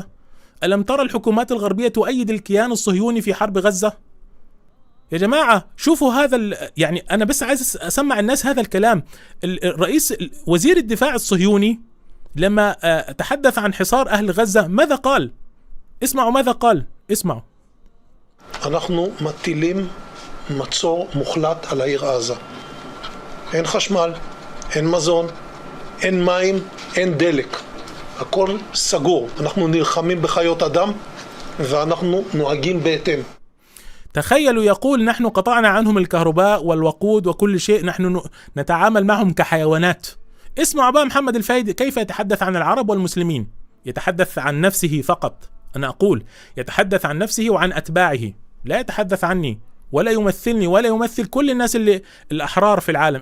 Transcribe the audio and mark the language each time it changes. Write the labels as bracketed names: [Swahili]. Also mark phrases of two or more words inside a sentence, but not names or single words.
[Arabic] ألم ترى الحكومات الغربية تؤيد الكيان الصهيوني في حرب غزة؟ يا جماعة شوفوا هذا يعني أنا بس عايز أسمع الناس هذا الكلام. الرئيس وزير الدفاع الصهيوني لما تحدث عن حصار أهل غزة ماذا قال؟ اسمعوا ماذا قال، اسمعوا. [Hebrew] אנחנו מטילים מצור מוחלט על העיר עזה. אין חשמל, אין מזון, אין מים, אין דלק. הכל סגור. אנחנו נלחמים בחיות אדם ואנחנו נוהגים בהתאם. [Arabic] تخيلوا يقول نحن قطعنا عنهم الكهرباء والوقود وكل شيء، نحن نتعامل معهم كحيوانات. اسمعوا بقى محمد الفايد كيف يتحدث عن العرب والمسلمين. يتحدث عن نفسه فقط، أنا أقول يتحدث عن نفسه وعن أتباعه، لا يتحدث عني ولا يمثلني ولا يمثل كل الناس اللي الأحرار في العالم.